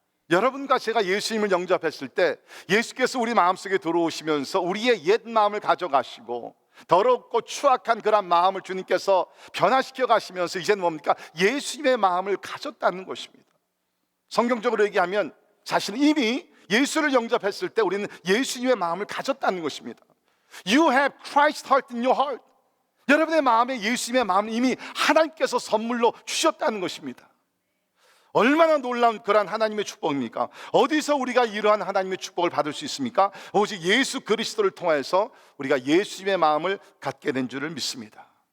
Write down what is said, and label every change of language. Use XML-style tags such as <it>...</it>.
<ko>여러분과 제가 예수님을 영접했을 때 예수께서 우리 마음속에 들어오시면서 우리의 옛 마음을 가져가시고 더럽고 추악한 그런 마음을 주님께서 변화시켜 가시면서 이제는 뭡니까? 예수님의 마음을 가졌다는 것입니다. 성경적으로 얘기하면 사실은 이미 예수를 영접했을 때 우리는 예수님의 마음을 가졌다는 것입니다.</ko> <en>You have Christ's heart in your heart.</en> <ko>여러분의 마음에 예수님의 마음을 이미 하나님께서 선물로 주셨다는 것입니다. 얼마나 놀라운 그러한 하나님의 축복입니까? 어디서 우리가 이러한 하나님의 축복을 받을 수 있습니까? 오직 예수 그리스도를 통해서 우리가 예수님의 마음을 갖게 된 줄을 믿습니다.</ko>